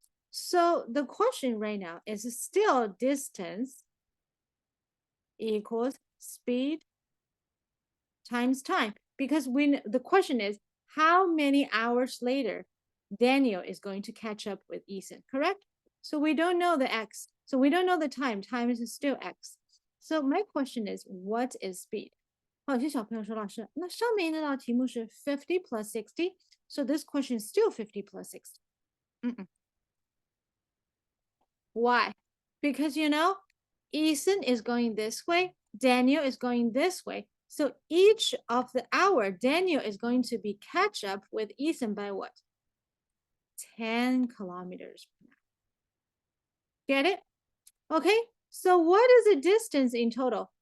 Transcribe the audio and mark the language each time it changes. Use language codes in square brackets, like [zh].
[en] So the question right now is still distance equals speed times time, because when the question is how many hours later Daniel is going to catch up with Ethan, correct? So we don't know the x, so we don't know the time. Time is still x. So my question is, what is speed? [zh] 有些小朋友说，老师，那上面那道题目是 50 plus 60, [en] so this question is still 50 plus 60. Why? Because, you know, Ethan is going this way, Daniel is going this way. So each of the hour, Daniel is going to be catch up with Ethan by what? 10 kilometers per hour. Get it? Okay, so what is the distance in total?